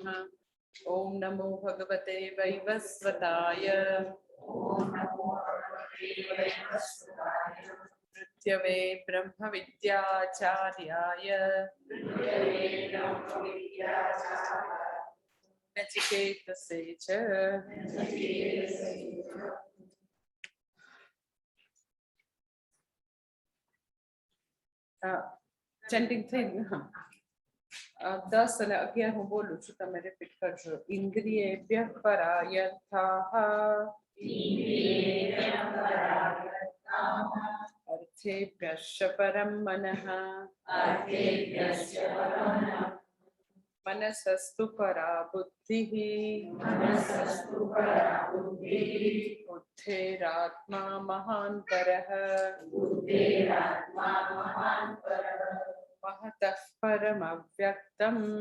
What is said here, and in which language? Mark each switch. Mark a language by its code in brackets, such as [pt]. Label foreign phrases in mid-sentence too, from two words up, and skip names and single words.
[sa] ओम नमो भगवते वैवस्वताय पृथ्वे ब्रह्म विद्याचार्याय नचिकेतसे च [gu] चैंटिंग થઈ ગયું। હા 10 અને 11 હું બોલું છું, તમે રિપીટ કરજો। [sa] ઇન્દ્રિયેભ્ય પરાયથાઃ अर्थेभ्यश्च परं मनः मनसस्तु परा बुद्धिः बुद्धेरात्मा महान् परः महतः परमव्यक्तम्